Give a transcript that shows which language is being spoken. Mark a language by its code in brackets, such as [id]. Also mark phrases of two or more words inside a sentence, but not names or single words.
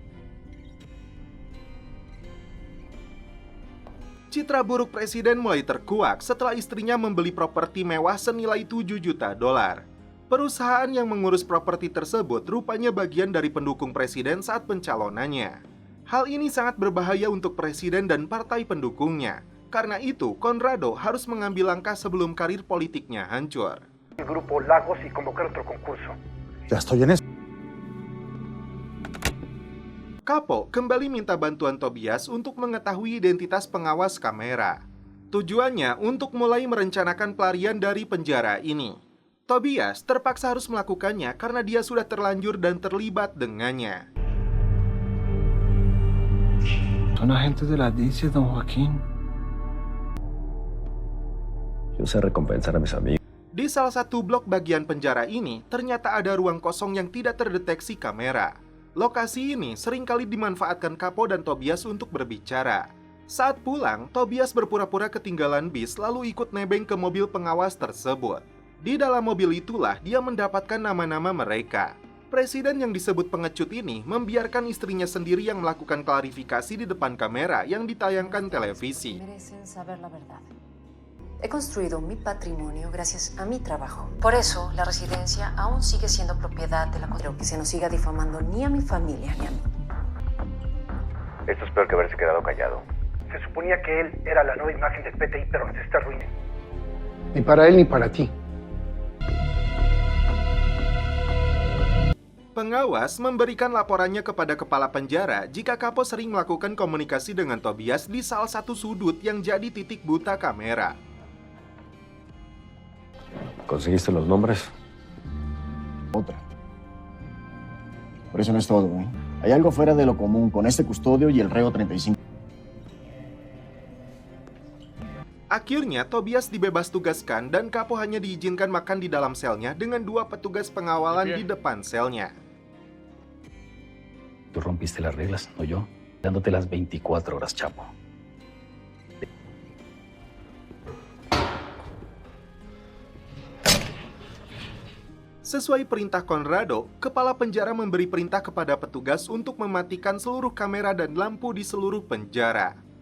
[id] Citra buruk presiden mulai terkuak setelah istrinya membeli properti mewah senilai 7 juta dolar. Perusahaan yang mengurus properti tersebut rupanya bagian dari pendukung presiden saat pencalonannya. Hal ini sangat berbahaya untuk presiden dan partai pendukungnya. Karena itu, Conrado harus mengambil langkah sebelum karir politiknya hancur. [es] Grupo Lagos y convocar otro concurso. Ya estoy en eso. [id] Capo kembali minta bantuan Tobias untuk mengetahui identitas pengawas kamera. Tujuannya untuk mulai merencanakan pelarian dari penjara ini. Tobias terpaksa harus melakukannya karena dia sudah terlanjur dan terlibat dengannya. [es] Son agentes de la DICE, don Joaquín. Yo sé recompensar a mis amigos. [id] Di salah satu blok bagian penjara ini, ternyata ada ruang kosong yang tidak terdeteksi kamera. Lokasi ini seringkali dimanfaatkan Capo dan Tobias untuk berbicara. Saat pulang, Tobias berpura-pura ketinggalan bis lalu ikut nebeng ke mobil pengawas tersebut. Di dalam mobil itulah dia mendapatkan nama-nama mereka. Presiden yang disebut pengecut ini membiarkan istrinya sendiri yang melakukan klarifikasi di depan kamera yang ditayangkan televisi. [es] He construido mi patrimonio gracias a mi trabajo. Por eso, la residencia aún sigue siendo propiedad de la corte. Que se nos siga difamando ni a mi familia ni a mí. Esto es peor que haberse quedado callado. Se suponía que él era la nueva imagen del PTI, pero nos está arruinando. Ni para él ni para ti. [id] Pengawas memberikan laporannya kepada kepala penjara jika Capo sering melakukan komunikasi dengan Tobias di salah satu sudut yang jadi titik buta kamera. [es] ¿Conseguiste los nombres? Otra. Por eso no es todo, ¿eh? Hay algo fuera de lo común con este custodio y el reo 35. [id] Akhirnya, Tobias dibebas tugaskan dan Capo hanya diizinkan makan di dalam selnya dengan 2 petugas pengawalan di depan selnya. [es] Tú rompiste las reglas, no yo, dándote las 24 horas, Chapo. [id] Sesuai perintah Conrado, kepala penjara memberi perintah kepada petugas untuk mematikan seluruh kamera dan lampu di seluruh penjara.